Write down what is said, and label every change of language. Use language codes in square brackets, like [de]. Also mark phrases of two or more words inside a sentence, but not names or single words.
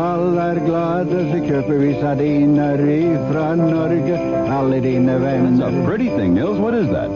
[no] alle glade, så kjøper vi sardiner ifra Norge, alle dine venner. [en] That's a pretty thing, Nils. What is that?